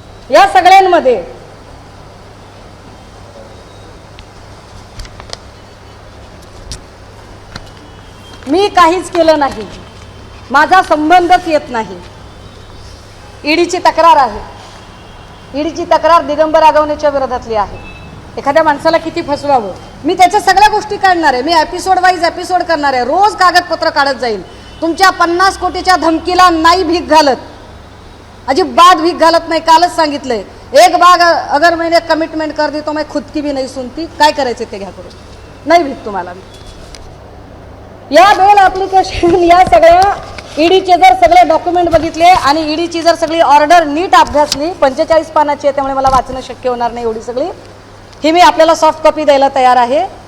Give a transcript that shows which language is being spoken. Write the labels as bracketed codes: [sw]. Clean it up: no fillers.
[mr] या सगळ्यांमध्ये मी काहीच केलं नाही, माझा संबंधच येत नाही. ईडीची तक्रार आहे. ईडीची तक्रार दिगंबर आगवणेच्या विरोधातली आहे. एखाद्या माणसाला किती फसवावं मी त्याच्या सगळ्या गोष्टी काढणार आहे. मी एपिसोड वाईज एपिसोड करणार आहे. रोज कागदपत्र काढत जाईल. तुमच्या 50 कोटीच्या धमकीला नाही भीक घालत, अजिबात भीक घालत नाही. कालच सांगितलंय, [hi] एक बाग अगर मैंने कमिटमेंट कर दी तो मैं खुद की भी नहीं सुनती. [mr] काय करायचे ते घ्या करून, नाही भीक तुम्हाला. या बेल ॲप्लिकेशन या सगळ्या ईडीचे जर सगळे डॉक्युमेंट बघितले आणि ईडीची जर सगळी ऑर्डर नीट अभ्यासली, 45 पानाची आहे त्यामुळे मला वाचणं शक्य होणार नाही एवढी सगळी, ही मी आपल्याला सॉफ्ट कॉपी द्यायला तयार आहे.